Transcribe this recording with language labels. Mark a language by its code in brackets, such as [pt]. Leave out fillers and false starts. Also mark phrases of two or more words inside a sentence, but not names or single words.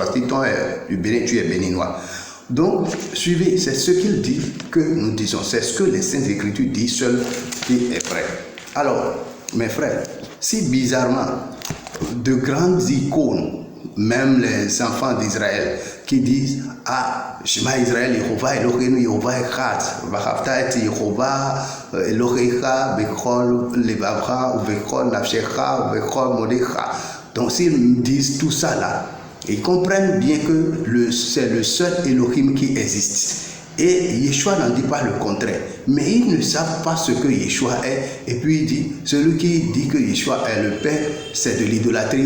[fr] Si ton père est du Bénin, tu es béninois. Donc, suivez, c'est ce qu'il dit que nous disons. C'est ce que les Saintes Écritures disent seul qui est vrai. Alors, mes frères, si bizarrement, de grandes icônes, même les enfants d'Israël, qui disent « Ah, [he] שמע ישראל, יהוה, אלוהינו, יהוה אחד, ואהבת את יהוה, אלוהיך, בכל לבבך, ובכל נפשך, ובכל מאודך. [fr] » Donc s'ils disent tout ça là, ils comprennent bien que c'est le seul Elohim qui existe. Et Yeshua n'en dit pas le contraire. Mais ils ne savent pas ce que Yeshua est. Et puis il dit, celui qui dit que Yeshua est le Père, c'est de l'idolâtrie.